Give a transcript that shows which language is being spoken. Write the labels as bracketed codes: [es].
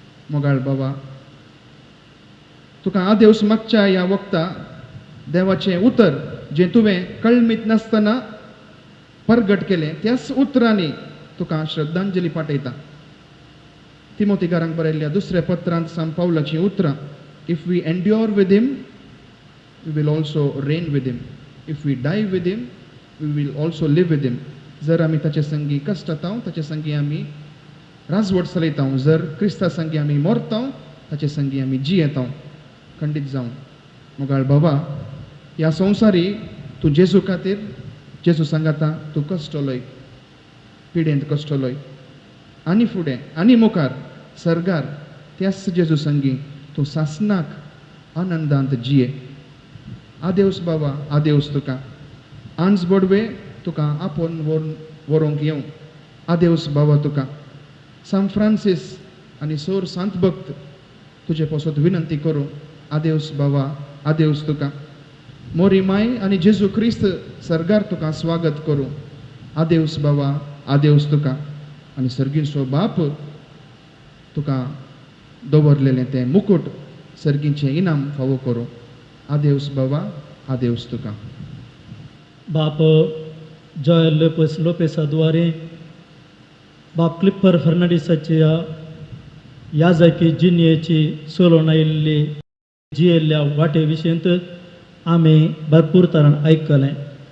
[gom] मोगाळ बाबा, तुका आदेवस मागच्या ह्या वक्ता देवाचें उतर जें तुवें कळमीत नासतना परगट केलें, त्याच उतरांनी तुका श्रद्धांजली पाठयता. तिमोथीकारांक बरयल्ल्या दुसऱ्या पत्रांत सांत पावलाची उतरां. [en] If we endure with him we will also reign with him. If we die with him we will also live with him. [gom] जर आमी ताचे संगी कश्टातां ताचे संगी आमी राजवट चलयता. जर क्रिस्ता संगी आमी मरता ताचे संगी आमी जियेता. खंडीत जावन मोगाळ बाबा, ह्या संवसारी तूं जेजू खातीर जेजू सांगाता तूं कश्टलोय, पिडेंत कश्टलोय, आनी फुडें आनी मुखार सर्गार त्याच जेजू संगी तूं सासनाक आनंदांत जिये. आदेवस बाबा, आदेवस तुका. आंज बडवे तुका आपोवन व्हरूंक येवं. आदेवस बाबा तुका. सांत फ्रांसीस आनी सोर सांत भक्त तुजे पासत विनंती करूं. आदेवस बाबा, आदेवस तुका. मोरी माय आनी जेजू क्रिस्त सर्गार तुका स्वागत करूं. आदेवस बाबा, आदेवस तुका. आनी सर्गीचो बाप तुका दवरलेलें तें मुकुट सर्गीचें इनाम फावो करूं. आदेवस बाबा, आदेवस तुका. बाप जॉयल लोपेसा द्वारे बाप क्लिपर फर्नांडिसाच्या याजकी जिन्येची सोलोवन आयिल्ली जियेल्ल्या वाटे विशयंत आमी भरपूर तरान आयकलें.